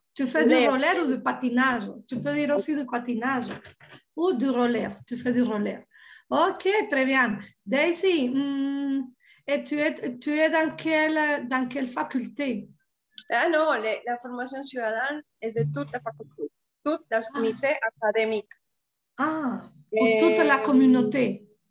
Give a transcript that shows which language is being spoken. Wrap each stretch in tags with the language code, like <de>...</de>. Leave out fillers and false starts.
<fr>Tu fais du roller ou du patinage? Tu peux dire aussi du patinage ou du roller. Tu fais du roller. Ok, très bien. Daisy, et tu es dans quelle faculté?</fr> <es>Ah non, la formación ciudadana es de toda la facultad, todas las comités académicas.</es> <fr>Ah, pour toute la communauté.</fr>